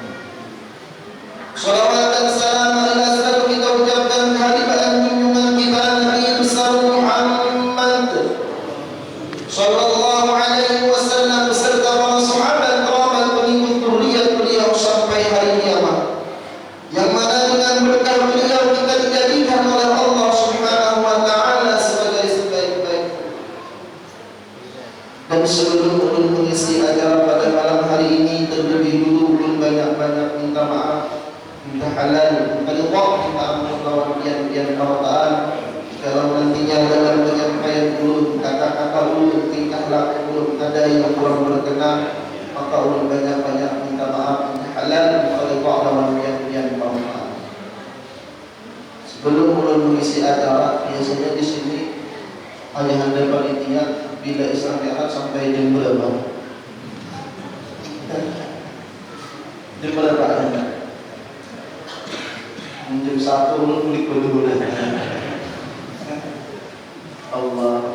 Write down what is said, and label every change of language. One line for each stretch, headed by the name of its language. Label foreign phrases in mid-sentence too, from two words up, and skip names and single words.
Indonesian: Salawat dan salam alaihi kita ucapkan kehadiran junjungan kita Nabi besar Muhammad
Arabic: sallallahu alaihi wasallam
Indonesian: beserta para sahabat kerabat pengikut dzurriyyah beliau sampai hari kiamat, yang mana dengan berkah beliau kita dijadikan oleh Allah
Arabic: Subhanahu wa taala
Indonesian: sebagai sebaik-baik. Dan sebelum mengisi acara pada hari ini terlebih dulu belum banyak-banyak minta maaf, minta halal,
Banjar: minta ridha, minta ampun lawan pian-pian Allah. Kalau nantinya dalam penyampaian ulun, kata-kata ulun, tingkah laku ulun ada yang kurang berkenan, maka ulun banyak-banyak minta maaf, minta halal, minta ridha lawan pian-pian Allah.
Indonesian: Sebelum ulun mengisi acara, biasanya di sini ayahanda panitia bila Isra Mi'raj sampai jam berapa? Jam berapa anda?
Banjar: Jam 1 ulun kulik dulu. Allah.